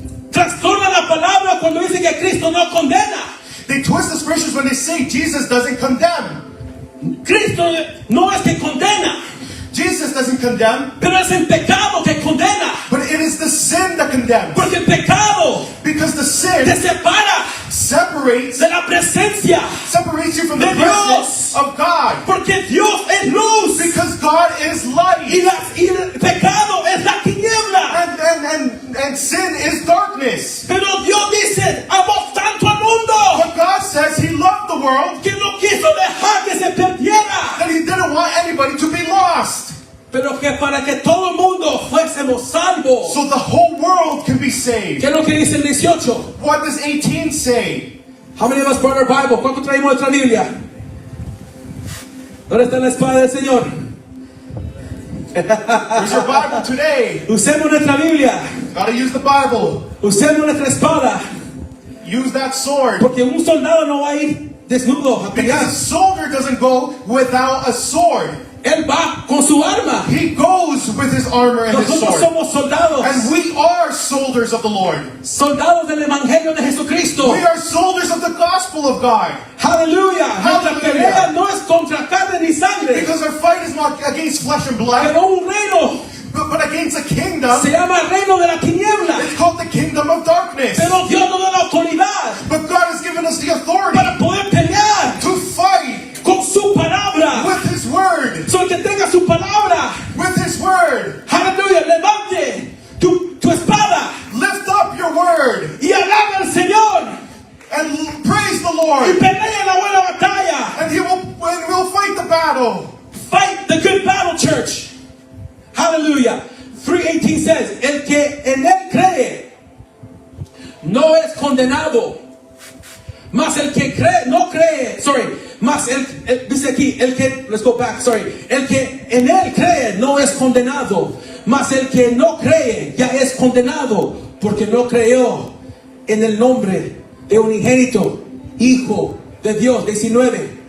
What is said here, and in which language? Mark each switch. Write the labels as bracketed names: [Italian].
[Spanish] Trastorna la palabra cuando dice que Cristo no condena. [English] They twist the scriptures when they say Jesus doesn't condemn. [Spanish] Cristo no es que condena, [English] Jesus doesn't condemn, [Spanish] pero es el pecado que condena. [English] but it is the sin that condemns. [Spanish] Porque el pecado [English] Because the sin [Spanish] te separa [English] separates [Spanish] de la presencia. [English] you from the [Spanish] De [English] presence [Spanish] Dios. [English] of God. [Spanish] Porque Dios es luz [English] Because God is light. [Spanish] y el pecado es la tiniebla. [English] And sin is darkness. [Spanish] Pero Dios dice, amó tanto al mundo [English] But God says He loved the world [Spanish] que no quiso dejar que se perdiera, [English] that He didn't want anybody to be lost. [Spanish] pero que para que todo el mundo fuésemos salvos. [English] So the whole world can be saved. [Spanish] ¿Qué es lo que dice el 18? [English] What does 18 say? How many of us brought our Bible? [Spanish] ¿Cuánto traemos nuestra Biblia? ¿Dónde está la espada del Señor? [English] Use your Bible today. [Spanish] Usemos nuestra Biblia. [English] Gotta use the Bible. [Spanish] Usemos nuestra espada. [English] Use that sword. [Spanish] Porque un soldado no va a ir desnudo a [English] Because [Spanish] pelear. [English] a soldier doesn't go without a sword. [Spanish] Él va con su arma. [English] He goes with his armor and his [Spanish] Nosotros [English] sword. [Spanish] somos soldados. [English] And we are soldiers of the Lord. [Spanish] Soldados del Evangelio de Jesucristo. [English] We are soldiers of the gospel of God. [Spanish] Aleluya. Nuestra pelea no es contra carne ni sangre, [English] Because our fight is not against flesh and blood, [Spanish] pero un reino. [English] but against a kingdom. [Spanish] Se llama reino de la tiniebla. [English] It's called the kingdom of darkness. [Spanish] Pero Dios nos da la autoridad [English] But God has given us the authority [Spanish] para poder pelear [English] to fight [Spanish] con su palabra. [English] with His word. [Spanish] So el que tenga su palabra, [English] With His word. [Spanish] aleluya, levante tu espada [English] Lift up your word [Spanish] y alaba al Señor [English] and praise the [Spanish] y [English] Lord. [Spanish] pelea la buena batalla. [English] And we'll fight the battle. Fight the good battle, church. Hallelujah. 3:18 says, [Spanish] el que en él cree no es condenado, mas el que cree, no cree, mas dice aquí, [English] let's go back, [Spanish] el que en él cree no es condenado, mas el que no cree ya es condenado, porque no creyó en el nombre de un unigénito Hijo de Dios. 19.